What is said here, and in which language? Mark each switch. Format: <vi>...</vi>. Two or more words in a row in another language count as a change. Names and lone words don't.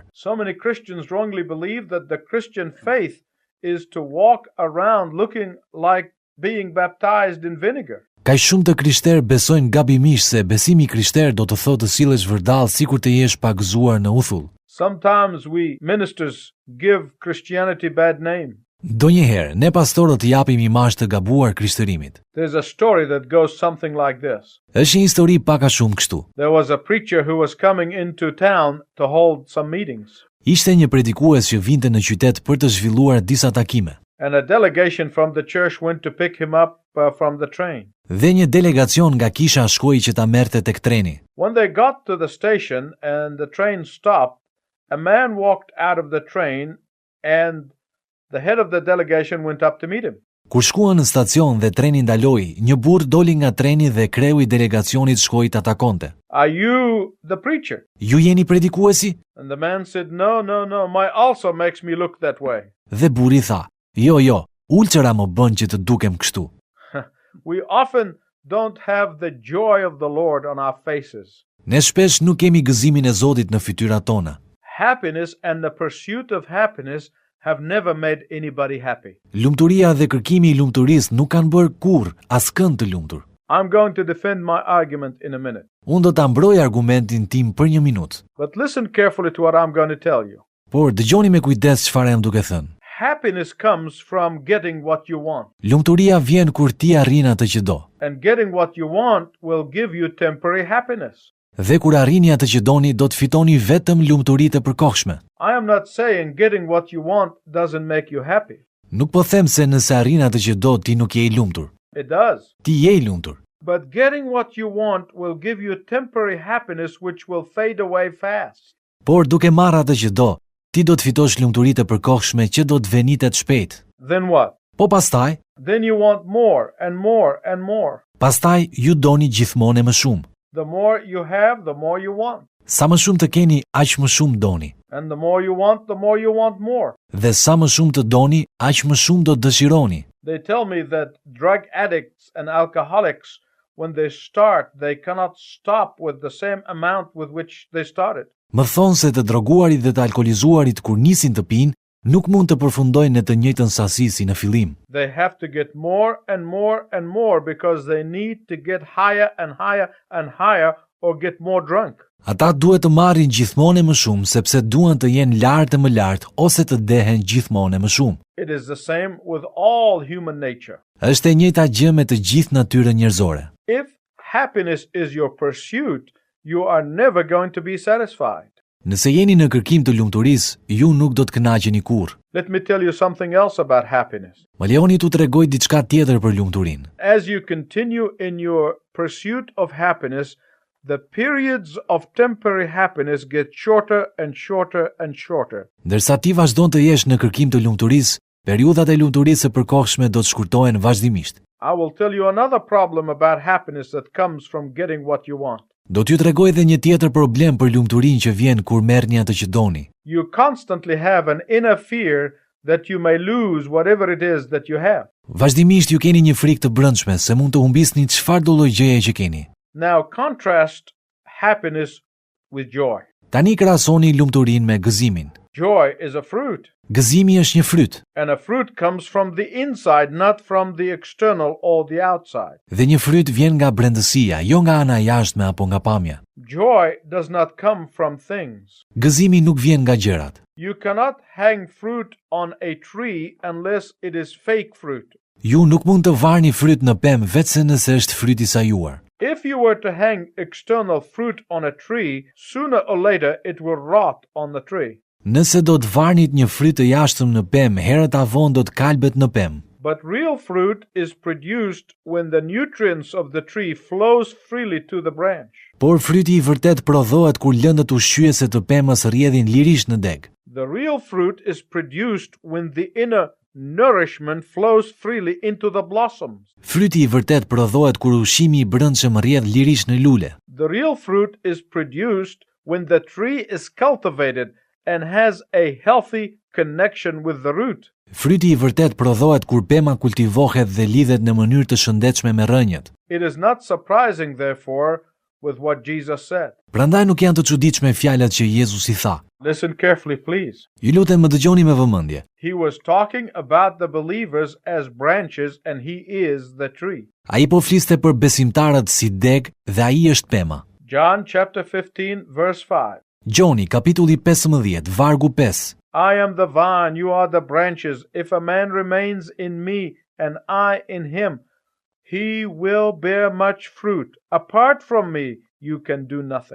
<en>So many Christians wrongly believe that the Christian faith is to walk around looking like being baptized in vinegar.</en> <sq>Kaq shumë të krishterë besojnë gabimisht se besimi krishter do të thotë të sillesh vërdall sikur të jesh pa gëzuar në uthull.</sq> <en>Sometimes we ministers give Christianity bad name.</en> <sq>Donjëherë, ne pastorët japim imazh të gabuar krishtërimit.</sq> <en>There's a story that goes something like this.</en> <sq>Është një histori pak a shumë kështu.</sq> <en>There was a preacher who was coming into town to hold some meetings,</en> <sq>Ishte një predikues që vinte në qytet për të zhvilluar disa takime.</sq> <en>and a delegation from the church went to pick him up from the train.</en> <sq>Dhe një delegacion nga kisha shkoi që ta merrte tek treni.</sq> <en>When they got to the station and the train stopped, a man walked out of the train and the head of the delegation went up to meet him.</en> <sq>Kur shkuan në stacion dhe treni ndaloi, një burr doli nga treni dhe kreu i delegacionit shkoi ta takonte.</sq> <en>Are you the preacher?</en> <sq>Ju jeni predikuesi?</sq> <en>And the man said, no, my ulcer makes me look that way.</en> <sq>Dhe burri tha, jo, ulçera më bën që të dukem kështu.</sq> <en>We often don't have the joy of the Lord on our faces.</en> <sq>Ne shpesh nuk kemi gëzimin e Zotit në fytyrat tona.</sq> <en>Happiness and the pursuit of happiness have never made anybody happy.</en> <sq>Lumturia dhe kërkimi i lumturisë nuk kanë bërë kurrë askënd të lumtur.</sq> <en>I'm going to defend my argument in a minute.</en> <sq>Unë do ta mbroj argumentin tim për një minutë.</sq> <en>But listen carefully to what I'm going to tell you.</en> <sq>Por dëgjoni me kujdes çfarë jam duke thënë.</sq> <en>Happiness comes from getting what you want.</en> <sq>Lumturia vjen kur ti arrin atë që do.</sq> <en>And getting what you want will give you temporary happiness.</en> <sq>Dhe kur arrini atë që doni, do të fitoni vetëm lumturi të përkohshme.</sq> <en>I am not saying getting what you want doesn't make you happy.</en> <sq>Nuk po them se nëse arrin atë që do, ti nuk je i lumtur.</sq> <en>It does.</en> <sq>Ti je i lumtur.</sq> <en>But getting what you want will give you temporary happiness which will fade away fast.</en> <sq>Por duke marrë atë që do, ti do të fitosh lumturi të përkohshme që do të venitet shpejt.</sq> <en>Then what?</en> <sq>Po pastaj,</sq> <en>Then you want more and more and more.</en> <sq>pastaj ju doni gjithmonë më shumë.</sq> <en>The more you have, the more you want.</en> <sq>Sa më shumë të keni, aq më shumë doni.</sq> <en>And the more you want more.</en> <sq>Dhe sa më shumë të doni, aq më shumë do të dëshironi.</sq> <en>They tell me that drug addicts and alcoholics when they start, they cannot stop with the same amount with which they started.</en> <sq>Më thonë se të droguarit dhe të alkolizuarit kur nisin të pinë, nuk mund të përfundojnë në të njëjtën sasi si në fillim.</sq> <en>They have to get more and more and more because they need to get higher and higher and higher or get more drunk.</en> <sq>Ata duhet të marrin gjithmonë më shumë sepse duan të jenë lartë më lartë ose të dehen gjithmonë më shumë.</sq> <en>It is the same with all human nature.</en> <sq>Është e njëjta gjë me të gjithë natyrën njerëzore.</sq> <en>If happiness is your pursuit, you are never going to be satisfied.</en> <sq>Nëse jeni në kërkim të lumturisë, ju nuk do të kënaqeni kurrë.</sq> <en>Let me tell you something else about happiness.</en> <sq>Më lejoni t'u tregoj diçka tjetër për lumturinë.</sq> <en>As you continue in your pursuit of happiness, the periods of temporary happiness get shorter and shorter and shorter.</en> <sq>Ndërsa ti vazhdon të jesh në kërkim të lumturisë, periudhat e lumturisë së përkohshme do të shkurtohen vazhdimisht.</sq> <en>I will tell you another problem about happiness that comes from getting what you want.</en> <sq>Do t'ju tregoj edhe një tjetër problem për lumturinë që vjen kur merrni atë që doni.</sq> <en>You constantly have an inner fear that you may lose whatever it is that you have.</en> <sq>Vazhdimisht ju keni një frikë të brendshme se mund të humbisni çfarë do lloj gjëje që keni.</sq> <en>Now contrast happiness with joy.</en> <sq>Tani krahasoni lumturinë me gëzimin.</sq> <en>Joy is a fruit,</en> <sq>Gëzimi është një fryt,</sq> <en>and a fruit comes from the inside, not from the external or the outside.</en> <sq>dhe një fryt vjen nga brendësia, jo nga ana e jashtme apo nga pamja.</sq> <en>Joy does not come from things.</en> <sq>Gëzimi nuk vjen nga gjërat.</sq> <en>You cannot hang fruit on a tree unless it is fake fruit.</en> <sq>Ju nuk mund të varni fryt në pemë vetëse nëse është fryt i sajuar.</sq> <en>If you were to hang external fruit on a tree, sooner or later it will rot on the tree.</en> <sq>Nëse do të varnit një fryt të jashtëm në pemë, herët avon do të kalbet në pemë.</sq> <en>But real fruit is produced when the nutrients of the tree flows freely to the branch.</en> <sq>Por fryti i vërtet prodhohet kur lëndët ushqyese të pemës rrjedhin lirisht në deg.</sq> <en>The real fruit is produced when the inner nourishment flows freely into the blossoms.</en> <sq>Fryti i vërtet prodhohet kur ushqimi i brendshëm rrjedh lirisht në lule.</sq> <en>The real fruit is produced when the tree is cultivated and has a healthy connection with the root.</en> <sq>Fryti i vërtet prodhohet kur pema kultivohet dhe lidhet në mënyrë të shëndetshme me rrënjët.</sq> <en>It is not surprising, therefore, with what Jesus said.</en> <sq>Prandaj nuk janë të çuditshme fjalët që Jezusi tha.</sq> <en>Listen carefully, please.</en> <sq>Ju lutem më dëgjoni me vëmendje.</sq> <en>He was talking about the believers as branches and he is the tree.</en> <sq>Ai po fliste për besimtarët si deg dhe ai është pema.</sq> <en>John chapter 15 verse 5.</en> <sq>Gjoni, kapitulli 15, vargu 5.</sq> <en>I am the vine, you are the branches. If a man remains in me and I in him, he will bear much fruit. Apart from me, you can do nothing.</en>